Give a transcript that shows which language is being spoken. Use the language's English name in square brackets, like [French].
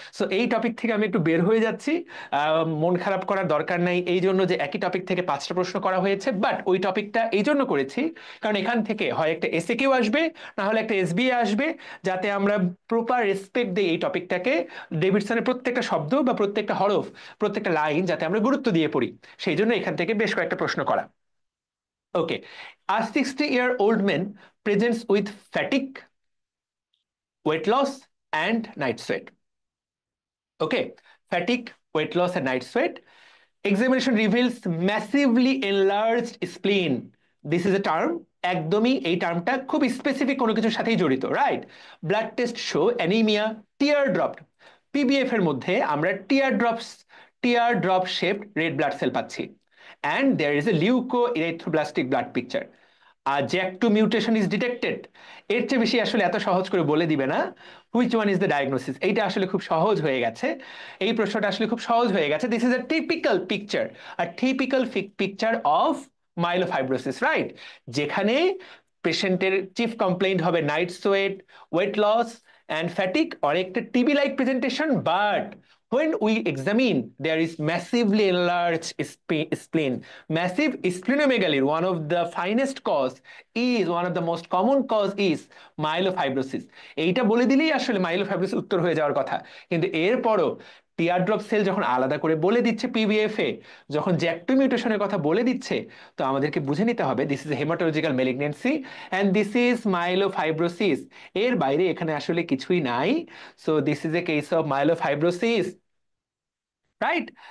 [Bangla] So এই topic থেকে আমি একটু বের হয়ে যাচ্ছি। মন খারাপ করার দরকার নাই এই জন্য যে একই টপিক থেকে 5টা প্রশ্ন করা হয়েছে, বাট ওই টপিকটা এই জন্য করেছি কারণ এখান থেকে হয় একটা এসএ কিউ আসবে, না হলে একটা এসবিএ আসবে, যাতে আমরা প্রপার রেসপেক্ট দিই এই টপিকটাকে। ডেভিডসনের প্রত্যেকটা শব্দ বা প্রত্যেকটা হরফ, প্রত্যেকটা লাইন যাতে আমরা গুরুত্ব দিয়ে পড়ি, সেই জন্য এখান থেকে বেশ কয়েকটা প্রশ্ন করা। [English] Okay, a 60-year-old man presents with fatigue, weight loss, and night sweat. Okay, fatigue, weight loss, and night sweat. Examination reveals massively enlarged spleen. This is a term, [Bangla] একদমই এই টার্মটা খুব স্পেসিফিক কোনো কিছুর সাথেই জড়িত, right? [English] Blood test show anaemia, tear drop. [Bangla] PBF এর মধ্যে আমরা tear drop shaped red blood cell পাচ্ছি। [English] And there is a leukoerythroblastic blood picture. JAK2 mutation is detected. [Bangla] এর চেয়ে বেশি আসলে এত সহজ করে বলে দিবে না [English] Which one is the diagnosis. [Bangla] এইটা আসলে খুব সহজ হয়ে গেছে, এই প্রশ্নটা আসলে খুব সহজ হয়ে গেছে। [English] This is a typical picture, picture of myelofibrosis, right? [Bangla] যেখানে পেশেন্টের চিফ কমপ্লেইন্ট হবে night sweat, weight loss and fatigue, অনেকটা TB like presentation, but [English] when we examine there is massively enlarged spleen. Massive splenomegaly, one of the finest cause is, one of the most common cause is myelofibrosis. [Bangla] এইটা বলে দিলেই আসলে myelofibrosis উত্তর হয়ে যাওয়ার কথা, কিন্তু এরপরও টিয়ারড্রপ সেল যখন আলাদা করে বলে দিচ্ছে পিবিএফ এ, যখন জ্যাক2 মিউটেশনের কথা বলে দিচ্ছে, তো আমাদেরকে বুঝে নিতে হবে [English] This is haematological malignancy and this is myelofibrosis. [Bangla] এর বাইরে এখানে আসলে কিছুই নাই। [English] so this is a case of myelofibrosis, [Bangla] right?